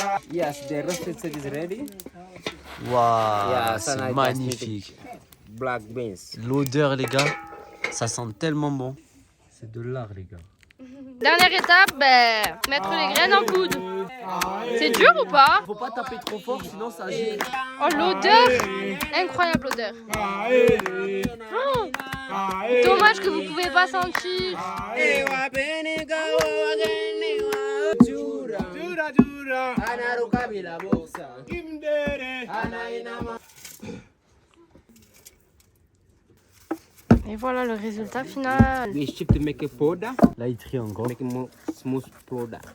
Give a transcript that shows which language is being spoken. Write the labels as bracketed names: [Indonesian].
[English] Yes, the roasted set is ready. Waouh, Yeah, [French] c'est ça, magnifique. [English] Black beans. [French] L'odeur, les gars, ça sent tellement bon. C'est de l'art, les gars. Dernière étape, mettre les graines en poudre. C'est dur ou pas? Faut pas taper trop fort, sinon ça agit. Oh, l'odeur! Incroyable odeur. Oh, dommage que vous pouvez pas sentir. Et voilà le résultat final. [English] We shift to make a powder, [French] Là, il trie encore. [English] make it more smooth powder.